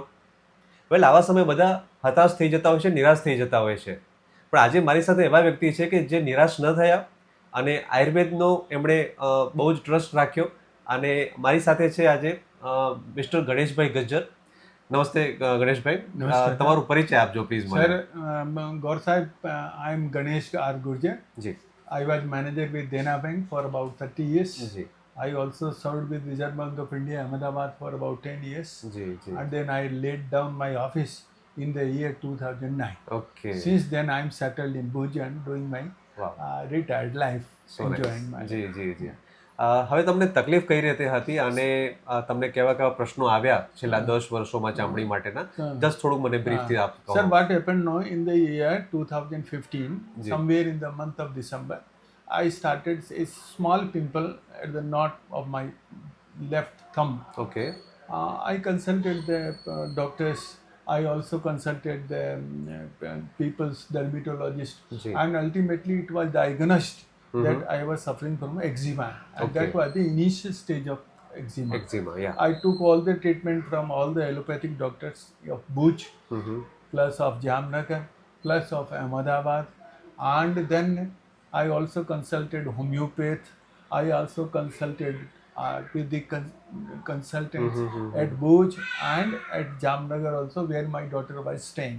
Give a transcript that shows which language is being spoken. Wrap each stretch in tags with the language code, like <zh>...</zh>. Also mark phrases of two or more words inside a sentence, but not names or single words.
<gu>વેલ, આવા સમયે બધા હતાશ થઈ જતા હોય છે, નિરાશ થઈ જતા હોય છે. પણ આજે મારી સાથે એવા વ્યક્તિ છે કે જે નિરાશ ન થયા અને આયુર્વેદનો એમણે બહુ જ ટ્રસ્ટ રાખ્યો. અને મારી સાથે છે આજે મિસ્ટર ગણેશભાઈ ગજ્જર. નમસ્તે ગણેશભાઈ. નમસ્કાર તમારું પરિચય આપજો પ્લીઝ મને.</gu> <en>sir. Gaur Sahib, I am Ganesh R. Gurje.</en> <gu>જી</gu> <en>I was manager with Dena Bank for about 30 years.</en> <gu>જી</gu> <en>I also served with Reserve Bank of India, Ahmedabad for about 10 years.</en> <gu>જી જી</gu> <en>And then I laid down my office in the year 2009. ઓકે. Since then, I am settled in Bhuj and doing my</en> <gu>વાહ,</gu> <en>retired life, સો enjoying my</en> <gu>જી જી જી. હવે તમને તકલીફ કઈ રીતે હતી અને તમને કેવા કેવા પ્રશ્નો આવ્યા છેલ્લા 10 વર્ષોમાં ચામડી માટેના? જસ્ટ થોડુંક મને બ્રીફથી આપો.</gu> <en>Sir, what happened now in the year 2015, somewhere in the month of December, I started a small pimple at the knot of my left thumb. ઓકે. I consulted the doctors. I also consulted the people's dermatologist,</en> <gu>Ji.</gu> <en>and ultimately it was diagnosed that I was suffering from eczema, and Okay. that was the initial stage of eczema. એક્ઝિમા, યા. I took all the treatment from all the allopathic doctors of Bhuj, plus of Jamnagar, plus of Ahmedabad, and then I also consulted homeopath. I also consulted with the consultants at Bhuj and at Jamnagar also, where my daughter was staying.</en>